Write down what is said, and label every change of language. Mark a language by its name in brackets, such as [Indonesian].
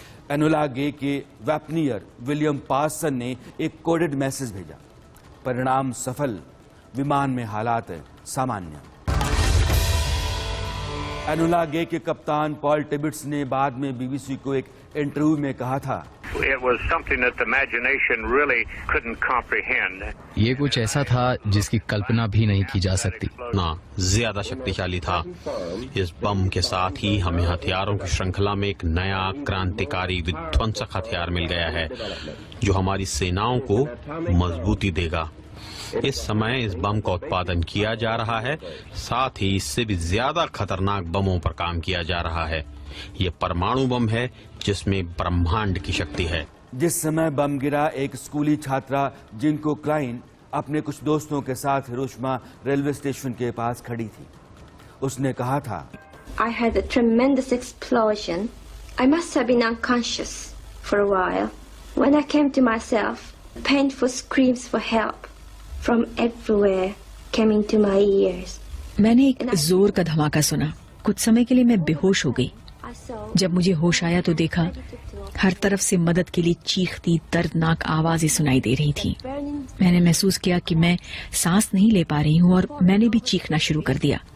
[Hindi] Enola गे के वेपनियर William person ने एक कोडेड मैसेज भेजा, परिणाम सफल, विमान में हालात सामान्य। एनोला गे के कप्तान पॉल टिबेट्स ने बाद में बीबीसी को एक इंटरव्यू में कहा था, [English] It was something that the imagination really couldn't comprehend. [Hindi] ये कुछ ऐसा था जिसकी कल्पना भी नहीं की जा सकती। ना ज्यादा शक्तिशाली था। इस बम के साथ ही हमें हथियारों की श्रृंखला में एक नया क्रांतिकारी विध्वंसक हथियार मिल गया है जो हमारी सेनाओं को मजबूती देगा। इस समय इस बम का उत्पादन किया जा रहा है, साथ ही इससे भी ज्यादा खतरनाक बमों पर काम किया जा रहा है। ये परमाणु बम है जिसमें ब्रह्मांड की शक्ति है। जिस समय बम गिरा, एक स्कूली छात्रा जिनको क्लाइन अपने कुछ दोस्तों के साथ हिरोशिमा रेलवे स्टेशन के पास खड़ी थी। उसने कहा था, [English] I had a tremendous explosion. I must have been unconscious for a while. When I came to myself, painful screams for help from everywhere came into my ears. [Hindi] मैंने एक जोर का धमाका सुना। कुछ समय के लिए मैं बेहोश हो गई। जब मुझे होश आया तो देखा हर तरफ से मदद के लिए चीखती दर्दनाक आवाजें सुनाई दे रही थी। मैंने महसूस किया कि मैं सांस नहीं ले पा रही हूँ और मैंने भी चीखना शुरू कर दिया।